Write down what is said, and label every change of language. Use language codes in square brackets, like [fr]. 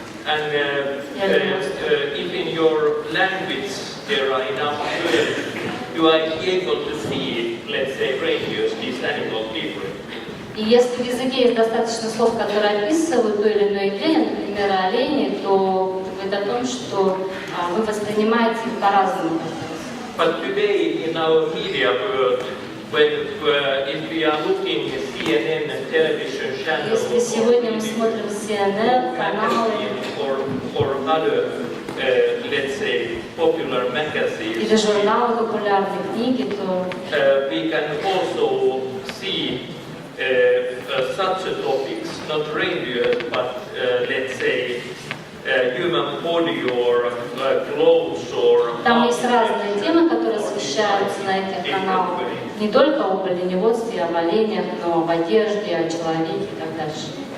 [en] And if in your language there are enough words, you are able to see, let's say, reindeers, these animals differently. [ru] И если в языке есть достаточно слов, которые описывают то или иное явление, например, олени, то говорит о том, что вы воспринимаете их по-разному. [en] But today in our media world, if we are looking at CNN and television channels, [ru] Если сегодня мы смотрим CNN, каналы, [en] or other, let's say, popular magazines, [ru] или журналы популярные, книги, то [en] we can also see such a topics, not reindeer, but let's say human body or clothes or. [ru] там есть разные темы, которые освещаются на этих каналах. Не только об оленеводстве, об оленях, но об одежде, о человеке и так дальше.